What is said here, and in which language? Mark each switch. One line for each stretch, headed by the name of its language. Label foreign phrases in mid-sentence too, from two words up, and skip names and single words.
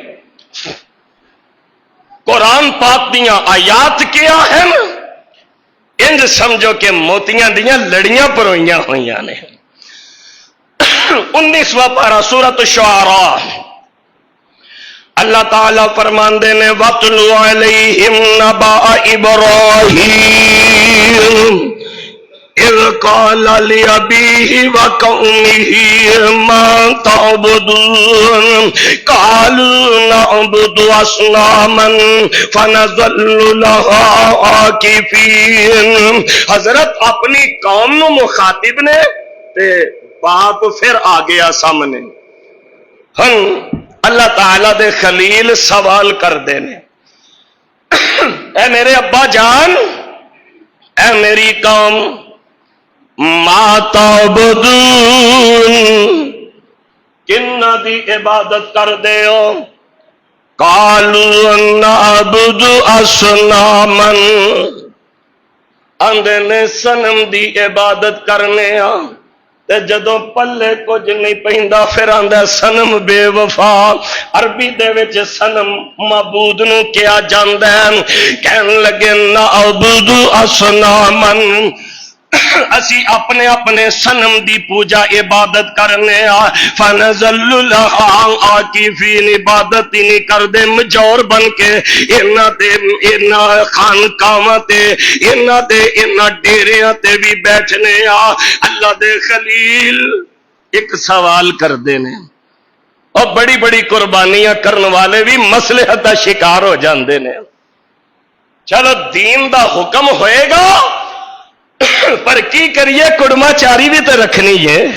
Punjabi: قرآن پاک دیاں آیات کیا ہیں انج سمجھو کہ موتیاں دیاں لڑیاں پروئیاں ہوئیاں نے. 19واں پارہ سورۃ الشعراء اللہ تعالیٰ فرماندے نے
Arabic: وَاتْلُ عَلَيْهِمْ نَبَأَ إِبْرَاهِيمَ اِذْ قَالَ لِأَبِيهِ وَقَوْمِهِ مَا تَعْبُدُونَ قَالُوا نَعْبُدُ أَصْنَامًا فَنَظَلُّ لَهَا عَاكِفِينَ.
Punjabi: حضرت اپنی قوم نو مخاطب نے تے باپ پھر آ گیا سامنے. ہن اللہ تعالیٰ دے خلیل سوال کر دینے، اے میرے ابا جان، اے میری قوم،
Arabic: ما تعبدون،
Punjabi: کنہ دی عبادت کر دے ہو؟
Arabic: قالوا نعبد اصناما،
Punjabi: اندے نے صنم دی عبادت کرنے ہاں. تے جدوں پلے کچھ نہیں پہندا پھر آندا صنم بے وفا. عربی دے وچ صنم معبود نو کیا جاندا ہے. کہن لگے
Arabic: نعبد اصناما،
Punjabi: اسی اپنے اپنے سنم دی پوجا عبادت کرنے
Arabic: فنزل لہا عاکفین
Punjabi: عبادت ہی نہیں کر دے مجور بن کے اینا خانقاواں تے اینا ڈیریاں تے بھی بیٹھنے اللہ دے خلیل ایک سوال کر دینے اور بڑی بڑی قربانیاں کرنے والے بھی مصلحت دا شکار ہو جاندے نے چلو دین دا حکم ہوئے گا پر کی کریے کڑما چاری بھی تو رکھنی ہے